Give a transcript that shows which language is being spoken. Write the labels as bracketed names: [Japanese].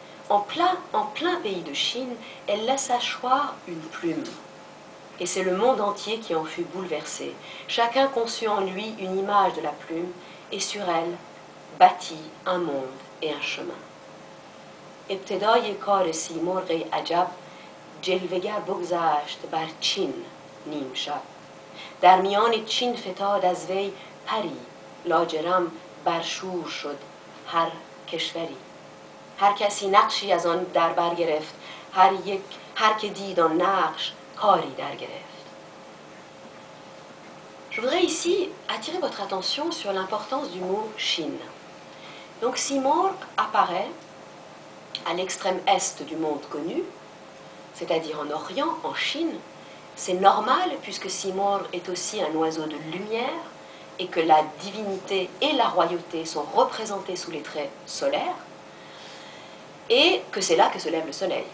[French] En plein pays de Chine, elle laissa choir une plume. Et c'est le monde entier qui en fut bouleversé. Chacun conçut en lui une image de la plume, et sur elle bâtit un monde et un chemin. [Persian] ابتدای کار سیمرغ عجب جلوه‌گر بگذشت بر چین نیم شب در میان چین فتاد از وی پری لاجرم برشور شد هر کشوری هر کسی نقشی از آن در بر گرفت هر که دید آن نقش کاری در گرفت. [French] Je voudrais ici attirer votre attention sur l'importance du mot Chine. Donc Simurgh apparaît à l'extrême est du monde connu, c'est-à-dire en Orient, en Chine. C'est normal puisque Simurgh est aussi un oiseau de lumière et que la divinité et la royauté sont représentées sous les traits solaires, et que c'est là que se lève le soleil.